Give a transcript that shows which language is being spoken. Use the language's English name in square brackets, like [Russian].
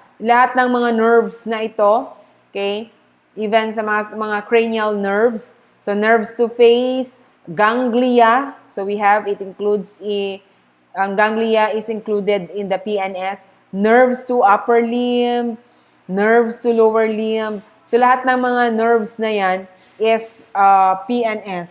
[Filipino] Lahat ng mga nerves na ito, okay? Even sa mga cranial nerves. [English] So nerves to face, ganglia. So we have, it includes, ang ganglia is included in the PNS. Nerves to upper limb, nerves to lower limb. [Filipino] So lahat ng mga nerves na yan is PNS.